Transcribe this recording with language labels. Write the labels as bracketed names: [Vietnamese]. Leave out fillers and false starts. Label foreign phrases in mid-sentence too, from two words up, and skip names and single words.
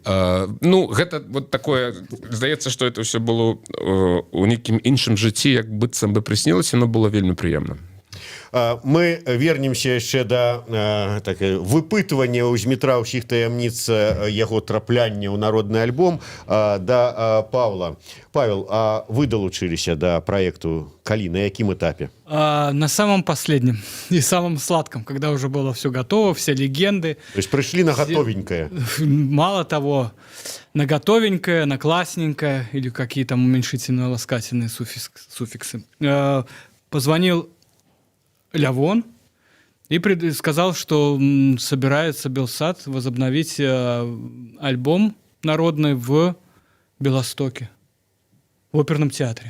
[Belarusian] Ну, гэта вот такое, здаецца, што это ўсё было у нейкім іншым жыцці, як быццам бы прыснілася, но было вельмі прыемна. Мы вернемся яшчэ да выпытвання ў Змітра ўсіх таямніц яго трапляння ў народны альбом да Павла. Павел, а вы [Ukrainian] долучились до проекту [Belarusian] калі, на якім этапе? [Russian] На самом последнем и самом сладком, когда уже было все готово, все легенды. То есть пришли на готовенькое? Мало того, на готовенькое, на классненькое, или какие там уменьшительные, ласкательные суффиксы. Позвонил Лявон и сказал, что собирается Белсат возобновить альбом народный в Белостоке, в оперном театре.